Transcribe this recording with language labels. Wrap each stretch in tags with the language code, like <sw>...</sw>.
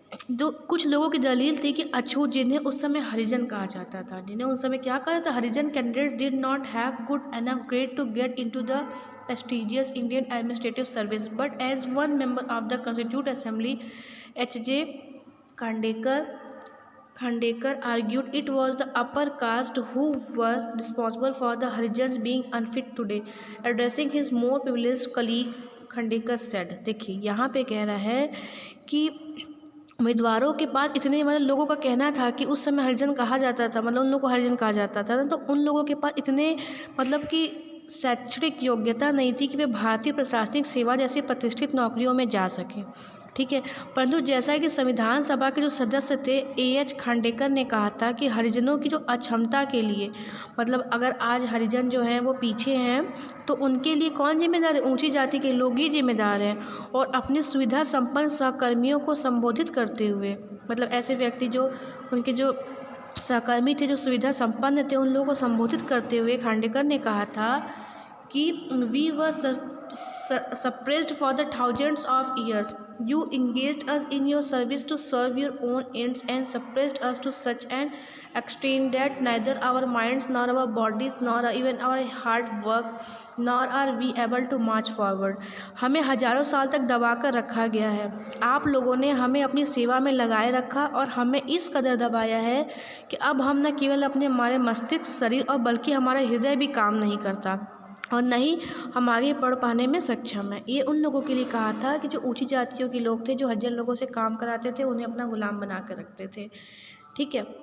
<hi>जो कुछ लोगों की दलील थी कि अछूत, जिन्हें उस समय हरिजन कहा जाता था,</hi> <en>जिन्हें उस समय क्या कहा जाता था, Harijan candidate did not have good enough grade to get into the prestigious Indian Administrative Service, but as one member of the constitute Assembly H.J. Khandekar argued it was the upper caste who were responsible for the Harijans being unfit today. Addressing his more privileged colleagues, Khandekar said,</en> <hi>देखिए यहाँ पे कह रहा है कि उम्मीदवारों के पास इतने, मतलब लोगों का कहना था कि उस समय हरिजन कहा जाता था, मतलब उन लोगों को हरिजन कहा जाता था ना, तो उन लोगों के पास इतने मतलब कि शैक्षणिक योग्यता नहीं थी कि वे भारतीय प्रशासनिक सेवा जैसी प्रतिष्ठित नौकरियों में जा सकें, ठीक है। परंतु जैसा कि संविधान सभा के जो सदस्य थे A.H. खांडेकर ने कहा था कि हरिजनों की जो अक्षमता के लिए, मतलब अगर आज हरिजन जो हैं वो पीछे हैं, तो उनके लिए कौन जिम्मेदार है, ऊंची जाति के लोग ही जिम्मेदार हैं। और अपने सुविधा संपन्न सहकर्मियों को संबोधित करते हुए, मतलब ऐसे व्यक्ति जो उनके जो सहकर्मी थे, जो सुविधा संपन्न थे, उन लोगों को संबोधित करते हुए खांडेकर ने कहा था कि</hi> <en>We were suppressed for the thousands of years. You engaged us in your service to serve your own ends and suppressed us to such an extent that neither our minds nor our bodies nor even our heart work, nor are we able to march forward.</en> <hi>हमें हजारों साल तक दबा कर रखा गया है। आप लोगों ने हमें अपनी सेवा में लगाए रखा और हमें इस कदर दबाया है कि अब हम न केवल अपने हमारे मस्तिष्क, शरीर और बल्कि हमारा हृदय भी काम नहीं करता और न ही हम आगे बढ़ पाने में सक्षम है। ये उन लोगों के लिए कहा था कि जो ऊंची जातियों के लोग थे, जो हरिजन लोगों से काम कराते थे, उन्हें अपना गुलाम बना कर रखते थे, ठीक है।</hi>